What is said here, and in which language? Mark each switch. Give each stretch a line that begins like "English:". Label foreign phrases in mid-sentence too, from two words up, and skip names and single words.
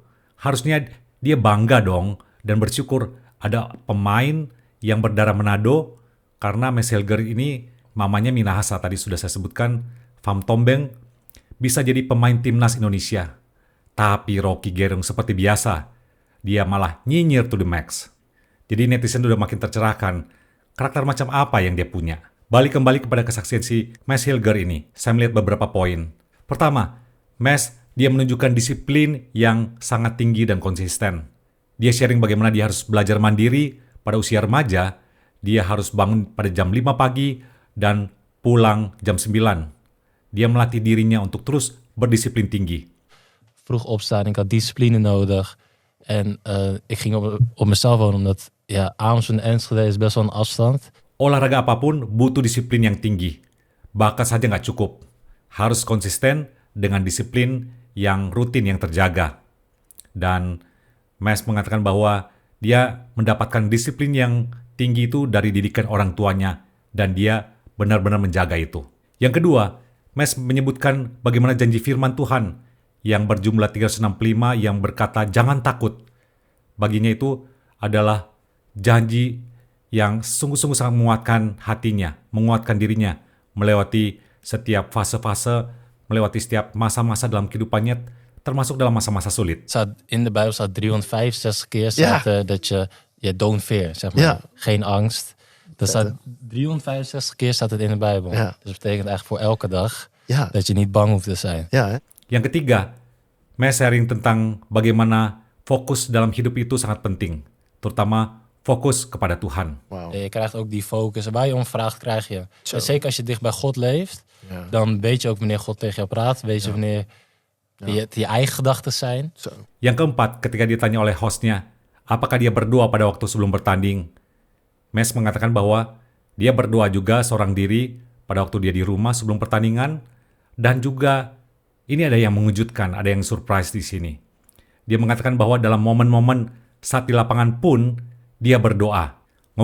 Indonesian: Harusnya dia bangga dong dan bersyukur ada pemain yang berdarah Manado karena Mes Hilger ini mamanya Minahasa tadi sudah saya sebutkan, Van Tombeng bisa jadi pemain timnas Indonesia. Tapi Rocky Gerung seperti biasa, dia malah nyinyir
English: to the max.
Indonesian: Jadi netizen udah makin tercerahkan karakter macam apa yang dia punya. Balik kembali kepada kesaksian si Mes Hilger ini, saya melihat beberapa poin. Pertama, Mes dia menunjukkan disiplin yang sangat tinggi dan konsisten. Dia sharing bagaimana dia harus belajar mandiri pada usia remaja, dia harus bangun pada jam 5 pagi dan pulang jam 9. Dia melatih dirinya untuk terus berdisiplin tinggi.
Dutch: Vroeg opstaan, ik had discipline nodig. En ik ging op mezelf wonen, omdat Amersfoort en Enschede is best wel een afstand.
Indonesian: Olahraga apapun butuh disiplin yang tinggi. Bakat saja nggak cukup. Harus konsisten dengan disiplin yang rutin yang terjaga. Dan Mes mengatakan bahwa dia mendapatkan disiplin yang tinggi itu dari didikan orang tuanya dan dia benar-benar menjaga itu. Yang kedua, Mes menyebutkan bagaimana janji firman Tuhan yang berjumlah 365 yang berkata jangan takut. Baginya itu adalah janji yang sungguh-sungguh sangat menguatkan hatinya, menguatkan dirinya melewati setiap fase-fase, melewati setiap masa-masa dalam kehidupannya, termasuk dalam masa-masa sulit.
Dutch: In de Bijbel staat 365 keer dat je
English: don't fear,
Dutch: zeg maar. Ja. Geen angst. Dat staat 365 keer staat het in de Bijbel. Ja. Dus dat betekent eigenlijk voor elke dag Ja. dat je niet bang hoeft te zijn. Ja, hè?
Indonesian: Yang ketiga, Mes sharing tentang bagaimana fokus dalam hidup itu sangat penting, terutama fokus kepada Tuhan.
Dutch: Wauw. Je krijgt ook die focus. Waar je om vraagt, krijg je. Zo. En zeker als je dicht bij God leeft, Ja. dan weet je ook wanneer God tegen jou praat. Weet je wanneer je eigen gedachten zijn. Zo.
Indonesian: Yang keempat, ketika ditanya oleh hostnya, apakah dia berdoa pada waktu sebelum bertanding? Mes mengatakan bahwa dia berdoa juga seorang diri pada waktu dia di rumah sebelum pertandingan, dan juga ini ada yang mengejutkan, ada yang surprise di sini. Dia mengatakan bahwa dalam momen-momen saat di lapangan pun dia berdoa.